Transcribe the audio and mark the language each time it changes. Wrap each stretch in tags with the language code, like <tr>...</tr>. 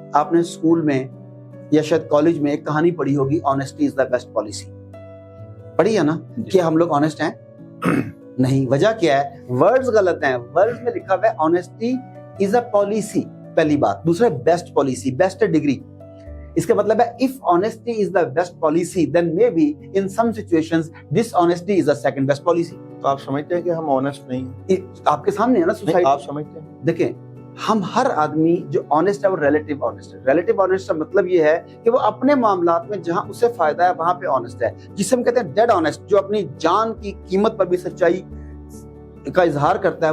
<ur>آپ نے اسکول میں یا شاید کالج میں ایک کہانی پڑھی ہوگی,</ur> <en>Honesty is the best policy.</en> <ur>پڑھی ہے نا, کہ ہم لوگ آنیسٹ ہیں؟ نہیں. وجہ کیا ہے, ورڈز غلط ہیں. ورڈز میں لکھا ہوا ہے</ur> <en>honesty is a policy,</en> <ur>پہلی بات.</ur> <en>دوسرا best policy, best degree.</en> <ur>اس کا مطلب ہے</ur> <en>if honesty is the best policy then maybe in some situations dishonesty is the second best policy.</en> <ur>تو آپ سمجھتے ہیں کہ ہم آنیسٹ نہیں ہیں؟ آپ کے سامنے ہے نا سوسائٹی. آپ سمجھتے ہیں, دیکھیں ہم ہر آدمی جو آنیسٹ ہے وہ ریلیٹیو آنیسٹ ہے. ریلیٹیو آنیسٹ کا مطلب یہ ہے کہ وہ اپنے معاملات میں جہاں اسے فائدہ ہے وہاں پہ آنیسٹ ہے, جسے ہم کہتے ہیں ڈیڈ آنیسٹ, جو اپنی جان کی قیمت پر بھی سچائی کا اظہار کرتا ہے.</ur>